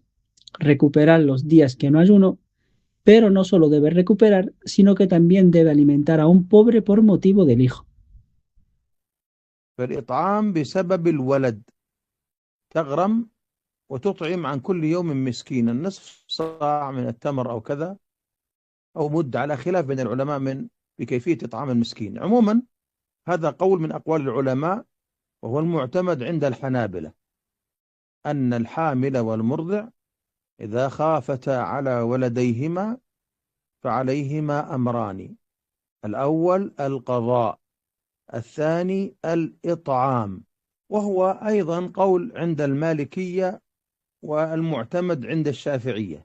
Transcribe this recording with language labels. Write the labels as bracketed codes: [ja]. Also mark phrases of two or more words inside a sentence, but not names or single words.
[es] Recuperar los días que no ayunó, pero no solo debe recuperar, sino que también debe alimentar a un pobre por motivo del hijo. [ar] فالإطعام بسبب الولد، تغرم وتطعم عن كل يوم مسكينا، نصف صاع من التمر أو كذا، أو مد، على خلاف بين العلماء من بكيفية إطعام المسكين. عموما هذا قول من أقوال العلماء، وهو المعتمد عند الحنابلة، أن الحامل والمرضع إذا خافتا على ولديهما فعليهما أمران: الأول القضاء، الثاني الإطعام، وهو أيضا قول عند المالكية والمعتمد عند الشافعية.